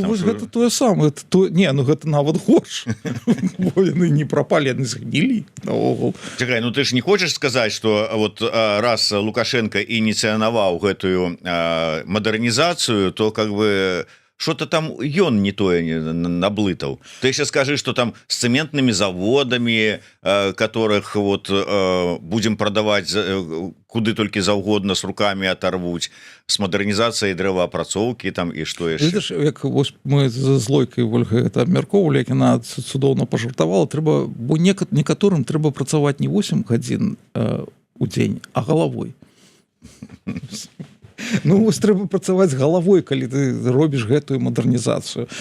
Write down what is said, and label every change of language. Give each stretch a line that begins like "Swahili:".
Belarusian: Вось гэта тое самае. Гэта нават горш. Бо яны не прапалі, яны згнілі наогул. Чакай, ты ж не хочаш сказаць, што раз Лукашенко ініцыянаваў гэтую мадэрнізацыю, то как бы что-то там ён не тое наблытаў.
Russian: Ты ще скажи, что там с цементными заводами, которых будем продавать куды толькі заўгодна, с руками оторвуть, с модернизацией дрэваапрацоўкі там і что яшчэ.
Belarusian: Видишь, як мы з Лойкай Вольгай это абмяркоўвалі, як яна цудоўна пажартавала, трэба, бо некаторым трэба працаваць не 8 гадзін у дзень, а галавой. Вось трэба працаваць галавой, калі ты робіш гэтую мадэрнізацыю.